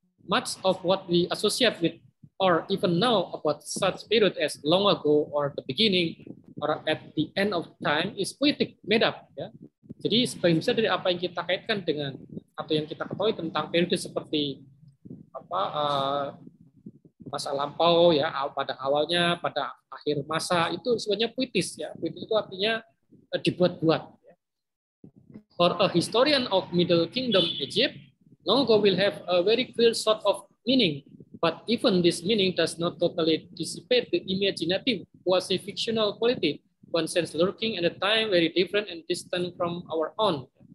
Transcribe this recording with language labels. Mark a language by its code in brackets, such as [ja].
[en] Much of what we associate with or even know about such period as long ago or the beginning or at the end of time is poetic, made up, ya. [id] Jadi sebagian besar dari apa yang kita kaitkan dengan atau yang kita ketahui tentang periode seperti masa lampau, ya, pada awalnya, pada akhir masa, itu sebenarnya puitis, ya. Puitis itu artinya dibuat-buat, ya. [en] For a historian of Middle Kingdom Egypt, long ago will have a very clear sort of meaning. But even this meaning does not totally dissipate the imaginative, quasi-fictional quality, one sense lurking at a time very different and distant from our own.